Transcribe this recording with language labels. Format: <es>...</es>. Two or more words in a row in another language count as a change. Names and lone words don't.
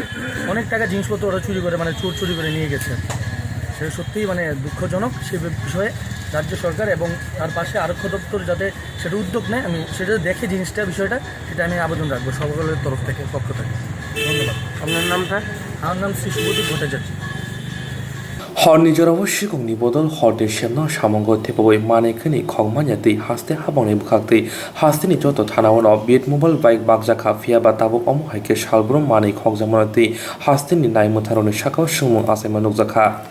<bn>অনেক টাকা জিনিসপত্র ওরা চুরি করে চুরি করে নিয়ে গেছে। সেটা সত্যিই দুঃখজনক। সে বিষয়ে রাজ্য সরকার এবং তার পাশে আরক্ষা দপ্তর যাতে সেটা উদ্যোগ নেয়, আমি সেটা দেখে বিষয়টা সেটা আমি আবেদন রাখবো সকলের পক্ষ থেকে। ধন্যবাদ। আপনার নামটা? আমার নাম শ্রী শুভদীপ ভট্টাচার্য।</bn> <trp>हरनि जरावो सिगांनि बदल हरनि सेमना सामंग थेपबै मानेखनि खगमान्याति हास्ते हाबांनि बुखाक्ति हास्तेनि जत थानावनो बिट मोबाइल बाइक बागजाखा फियाबा ताबुक अमु हाइके सालब्रम मानै खगजामनति हास्तेनि नायमुथारनि साकाव सुमु आसायमा नुकजाखा।</trp>